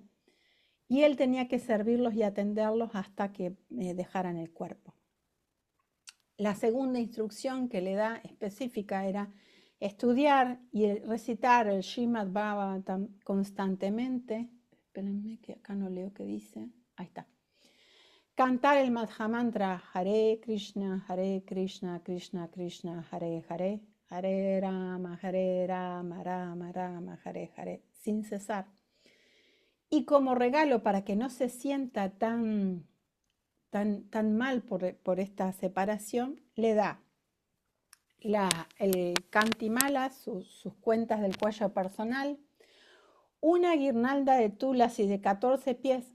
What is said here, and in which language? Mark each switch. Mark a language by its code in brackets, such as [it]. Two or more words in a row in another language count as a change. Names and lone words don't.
[es] Y él tenía que servirlos y atenderlos hasta que dejaran el cuerpo. La segunda instrucción que le da específica era estudiar y recitar el Srimad Bhagavatam constantemente. Espérenme que acá no leo qué dice. Ahí está. Cantar el Mahamantra Hare Krishna, Krishna Krishna, Hare Hare, Hare Rama, Rama Rama, Hare Hare, sin cesar. Y como regalo para que no se sienta tan mal por esta separación, le da el Kantimala, sus cuentas del cuello personal, una guirnalda de tulasi de 14 pies.